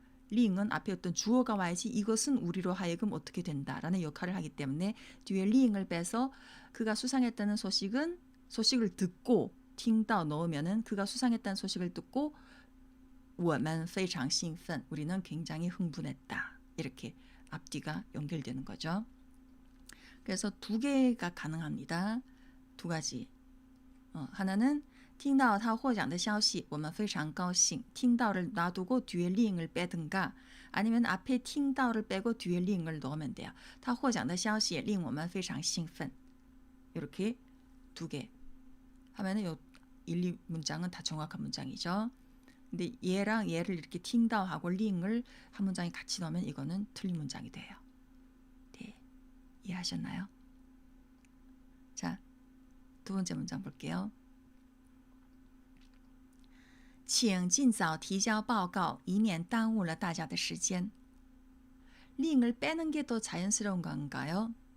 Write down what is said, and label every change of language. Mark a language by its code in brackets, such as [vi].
[ko] 링은 앞에 어떤 주어가 와야지 이것은 우리로 하여금 어떻게 된다라는 역할을 하기 때문에 뒤에 링을 빼서 그가 수상했다는 소식을 듣고 听到 넣으면은 그가 수상했다는 소식을 듣고 [zh] 我们非常兴奋 [ko] 우리는 굉장히 흥분했다. 이렇게 앞뒤가 연결되는 거죠. 그래서 두 개가 가능합니다. 두 가지. 하나는 [zh] 听到他获奖的消息我们非常高兴 [ko] 听到를 놔두고 뒤에 링을 빼든가 아니면 앞에 听到를 빼고 뒤에 令을 넣으면 돼요. [zh] 他获奖的消息令我们非常兴奋. [ko] 이렇게 두 개 하면은 요 1, 2문장은 다 정확한 문장이죠. 근데 얘랑 얘를 이렇게 听到하고 令을 한 문장에 같이 넣으면 이거는 틀린 문장이 돼요. 네, 이해하셨나요? 자, 두 번째 문장 볼게요. [zh] 请尽早提交报告以免耽误了大家的时间. [ko] 링을 빼는 게 더 자연스러운 건가요?